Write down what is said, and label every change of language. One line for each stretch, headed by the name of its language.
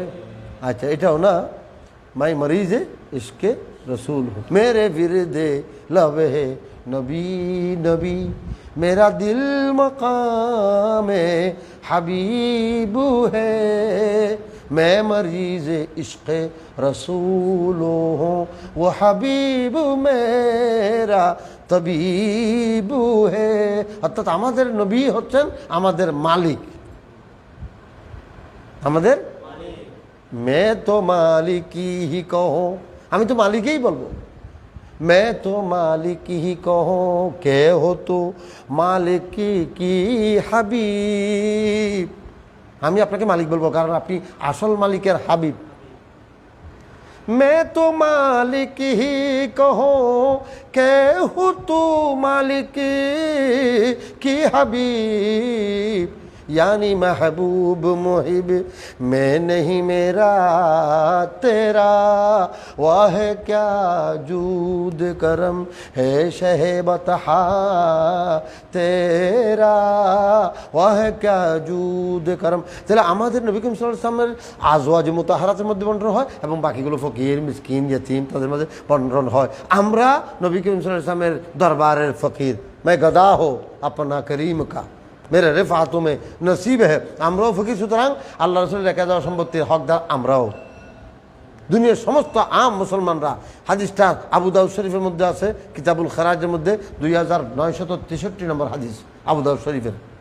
Hindi: अच्छा
Bangla: एटाও না,
Hindi: मैं मरीज़ इश्क़े रसूल हूँ, मेरे विरदे लबे है नबी नबी, मेरा दिल मकाम हबीब है, मैं मरीज़ इश्क़ रसूल हूँ, वो हबीब मेरा तबीब है।
Bangla: অর্থাৎ আমাদের নবী হচ্ছেন আমাদের মালিক, আমাদের
Hindi: मैं तो मालिक ही कहूँ,
Bangla: আমি তো মালিকই বলবো।
Hindi: मैं तो मालिक ही कहूँ के हो तो मालिक की হাবিব,
Bangla: আমি আপনাকে মালিক বলবো কারণ আপনি আসল মালিকের হাবিব।
Hindi: मैं तो मालिक ही कहूँ के हो तो मालिक की হাবিব, यानी महबूब मुहिब मैं नहीं मेरा तेरा, वाह क्या जूद करम है शह बतहा तेरा, वाह क्या जूद करम।
Bangla: তাহলে আমাদের নবী করিম সাল্লাল্লাহু আলাইহি ওয়াসাল্লামের আজওয়াজ মুতাহারাতের মধ্যে বন্টন হয় এবং বাকিগুলো ফকির মিসকিন ইয়েতিম তাদের মধ্যে বন্টন হয়। আমরা নবী করিম সাল্লাল্লাহু আলাইহি ওয়াসাল্লামের দরবারের ফকির,
Hindi: मैं गदा हो अपना करीम का मेरे रिफातों में नसीब है।
Bangla: আমরাও ফকির, সুতরাং আল্লাহ রাসূলের রেখে দেওয়া সম্পত্তির হকদার আমরাও। দুনিয়ার সমস্ত আম মুসলমানরা। হাদিসটা আবু দাউদ শরীফের মধ্যে আছে, কিতাবুল খেরাজের মধ্যে 2963 নম্বর হাদিস আবু দাউদ শরীফের।